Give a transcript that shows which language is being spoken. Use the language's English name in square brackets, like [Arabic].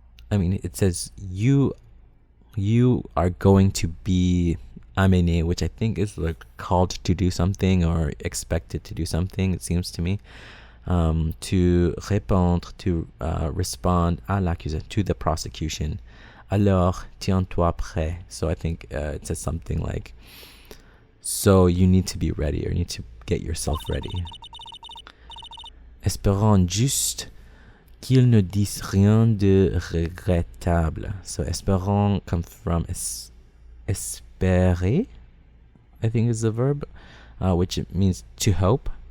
[English] It says you are going to be amené, which I think is like called to do something or expected to do something, it seems to me. To répondre, to respond à l'accusation, to the prosecution. [French] Alors, tiens-toi prêt. [English] So I think it says something like, so you need to be ready, or you need to get yourself ready. [French] Espérant juste qu'il ne dise rien de regrettable. [English] So espérant comes from espérer, I think is the verb, which means to hope.